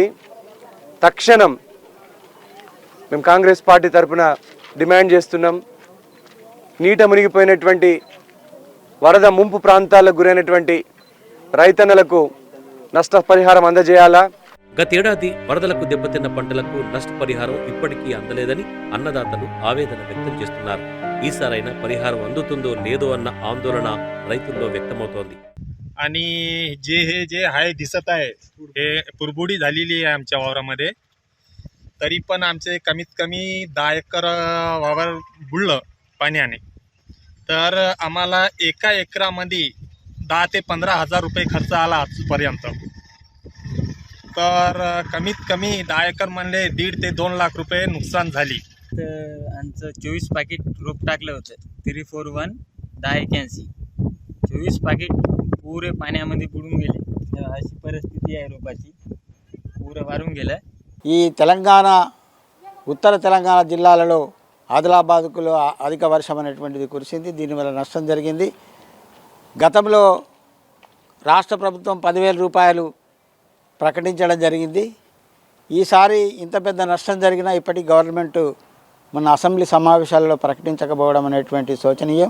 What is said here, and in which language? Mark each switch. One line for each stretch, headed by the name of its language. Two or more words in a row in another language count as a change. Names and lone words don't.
Telugu: తక్షణం మేము కాంగ్రెస్ పార్టీ తరఫున డిమాండ్ చేస్తున్నాం, నీట మునిగిపోయినటువంటి వరద ముంపు ప్రాంతాలకు గురైనటువంటి రైతన్నలకు నష్టపరిహారం అందజేయాలా. గతేడాది వరదలకు దెబ్బతిన్న పంటలకు నష్టపరిహారం ఇప్పటికీ అందలేదని అన్నదాతలు ఆవేదన వ్యక్తం చేస్తున్నారు. ఈసారైనా పరిహారం అందుతుందో లేదో అన్న ఆందోళన రైతుల్లో వ్యక్తమవుతోంది.
Marathi: आणि जे आहे दिसत आहे हे पुरबुडी झालेली आहे आमच्या वावरामध्ये. तरी पण आमचे कमीत कमी 10 एकर वावर बुडलं पाण्याने. तर आम्हाला एका एकरामध्ये 10 ते 15,000 रुपये खर्च आला आजपर्यंत. तर कमीत कमी 10 एकर म्हणले 1.5 ते 2 लाख रुपये नुकसान झाली. आमचं 24 पाकिट रोप टाकलं होतं 341 1081. 24 पाकिट पुरे पाण्यामध्ये बुडून गेले. अशी परिस्थिती आहे रोपाची, पुरं वारून गेलं.
Telugu: ఈ తెలంగాణ ఉత్తర తెలంగాణ జిల్లాలలో ఆదిలాబాద్లో అధిక వర్షం అనేటువంటిది కురిసింది. దీనివల్ల నష్టం జరిగింది. గతంలో రాష్ట్ర ప్రభుత్వం 10,000 రూపాయలు ప్రకటించడం జరిగింది. ఈసారి ఇంత పెద్ద నష్టం జరిగినా ఇప్పటికీ గవర్నమెంట్ మన అసెంబ్లీ సమావేశాలలో ప్రకటించకపోవడం అనేటువంటి శోచనీయం.